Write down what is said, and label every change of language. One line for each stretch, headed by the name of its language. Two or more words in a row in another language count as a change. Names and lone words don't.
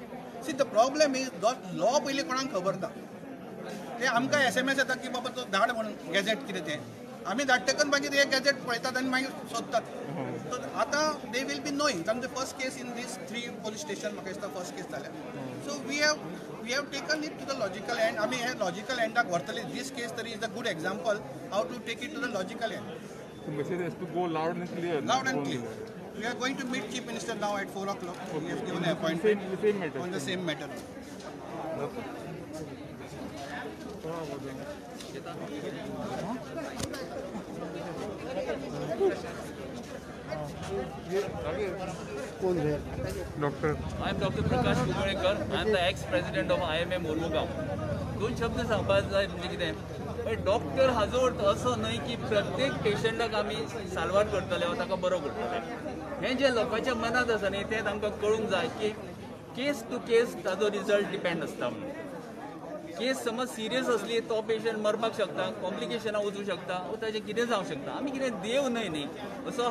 English: See the problem is law
Konkani: पयलीं कोणाक खबर ना ते आमकां SMS येता की बाबा तो धाड म्हणून गॅजेट कितें तें आमी धाडटकच मागीर हे गॅजेट पळयतात आनी मागीर सोदतात सो आतां
English: they will be knowing तांचे first case in this 3 police station
Konkani: म्हाका दिसता
English: first case जाल्या so we have taken it to the logical end
Konkani: आमी हे लॉजिकल एंडाक व्हरतले
English: this case तरी is a good example have to take it to the logical end. Message has to go loud and clear. Loud and clear. We are going to meet Chief Minister now at 4 o'clock. He has given an appointment on the same matter. Doctor. I am Dr. Prakash Kugalekar. I am the ex-president of IMA Mormugaon.
Konkani: 2 शब्द सांगपाक जाय म्हणजे कितें पण डॉक्टर हाजो अर्थ असो न्हय की प्रत्येक पेशंटाक आमी साल्वार करतले वा ताका बरो करतले हें जे लोकांच्या मनांत आसा न्ही तें तांकां कळूंक जाय की
English: केस टू केस
Konkani: ताजो रिजल्ट डिपेंड आसता म्हणून केस समज सिरियस असली तो पेशंट मरपाक शकता कॉम्प्लिकेशनां वचूंक शकता वा ताजें कितें जावंक शकता आमी कितें देव न्हय असो